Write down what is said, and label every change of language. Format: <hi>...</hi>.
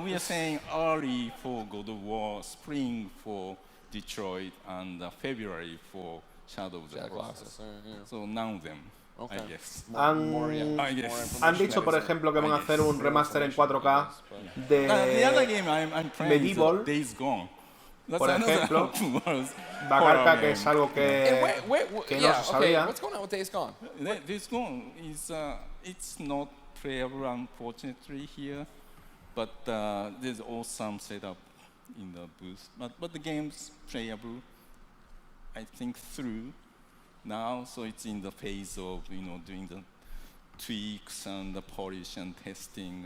<en>We are saying early for God of War, spring for Detroit, and February for Shadow of the Colossus. So none of them, I guess.</en> <es>Han dicho, por ejemplo, que van a hacer un remaster en 4K de Medieval. Por ejemplo, Bacarca, que es algo que no se sabía.</es> <en>What's going on with Days Gone? Days Gone is it's not playable, unfortunately, here, but there's awesome setup in the booth. But the game's playable, I think, through now, so it's in the phase of doing the tweaks and the polish and testing.</en>